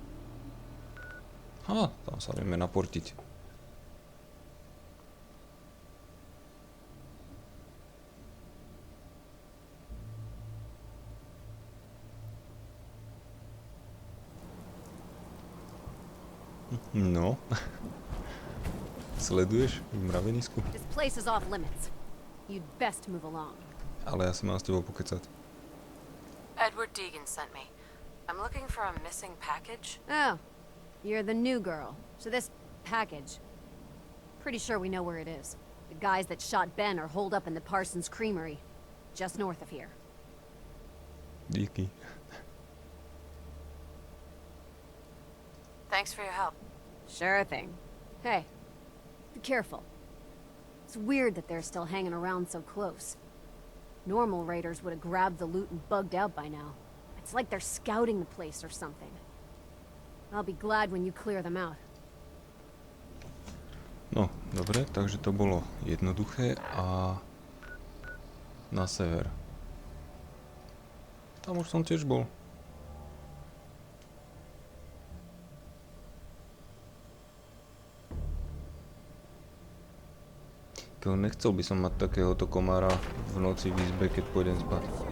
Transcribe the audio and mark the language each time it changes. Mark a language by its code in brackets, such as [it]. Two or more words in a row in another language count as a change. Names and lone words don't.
[sk] Tam sa vieme naportiť. No. Sleduješ v mravenisku? [en] This place is off limits. You'd best move along. [sk] Ale ja si mám s tebou pokecať. [en] Edward Deegan sent me. I'm looking for a missing package. Oh, you're the new girl. So this package, pretty sure we know where it is. The guys that shot Ben are holed up in the Parsons Creamery, just north of here. [sk] Díky. [en] Thanks for your help. Sure thing. Hey, be careful. It's weird that they're still hanging around so close. Normal raiders would have grabbed the loot and bugged out by now. It's like they're scouting the place or something. I'll be glad when you clear them out. [sk] No, dobre, takže to bolo jednoduché a na sever. Tam už som tiež bol. Nechcel by som mať takéhoto komára v noci v izbe, keď pôjdem spať.